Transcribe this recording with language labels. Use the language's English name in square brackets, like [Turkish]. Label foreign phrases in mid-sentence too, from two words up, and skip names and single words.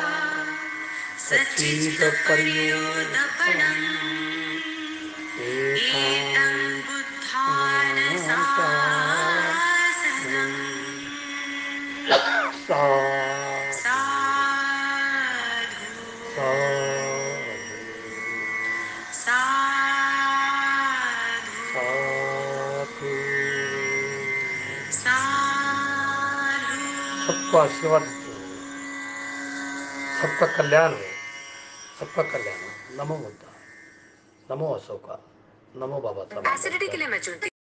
[Pali] सच्चित्तपर्योदपणम् एतं बुद्धानशासनम् साधु साधु साधु [Hindi] सबको आशीर्वाद देते हो, सबका कल्याण हो, सबका कल्याण हो। नमो बुद्धा, नमो अशोका। नमो बाबा तमाम एसिडिटी के लिए मैं चुनती